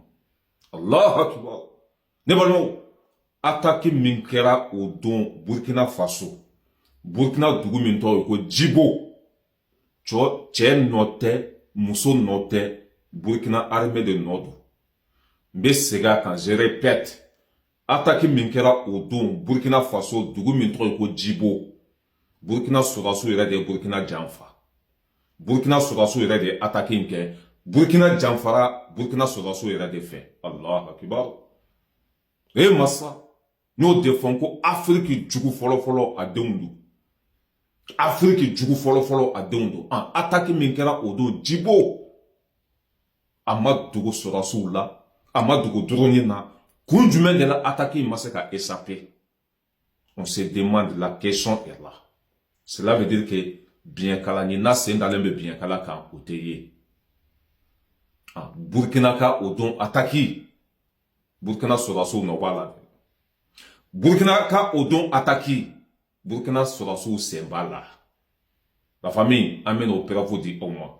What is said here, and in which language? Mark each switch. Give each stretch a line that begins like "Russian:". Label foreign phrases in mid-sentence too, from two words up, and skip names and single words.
Arabic: الله أكبر.
Bambara: Ne balmo, attaque min kɛra o don Burkina Faso. Burkina dugu min tɔgɔ ko Djibo. Cɛ nɔ tɛ, muso nɔ tɛ, Burkina armée de nɔ don. N bɛ segin a kan,
French: je répète.
Bambara: Attaque min kɛra o don Burkina Faso dugu min tɔgɔ ko Djibo. Burkina sɔrɔdasiw yɛrɛ de ye Burkina janfa. Burkina sɔrɔdasiw yɛrɛ de ye attaque in kɛ. Burkina janfara Burkina sɔrɔdasiw yɛrɛ de fɛ.
Arabic: الله أكبر.
Bambara: Massa, n'o de fɔ ko Afrique jugu fɔlɔfɔlɔ a denw don. Afrique jugu fɔlɔfɔlɔ a denw don. Attaque min kɛra o don Djibo. A ma dogo sɔrɔdasiw la, a ma dogo drone na. Kun jumɛn de la attaque in ma se ka échapper?
French: On se demande, la question est là. Cela veut dire que
Bambara: bien kala ni na sen dalen be bien kala kan o te ye. Burkina ka o don attaque. Burkina sɔrɔdasiw nɔ b'a la. Burkina ka o don attaque. Burkina sɔrɔdasiw sen b'a la.
French: La famille,
Bambara: an bɛna o preuve di aw ma.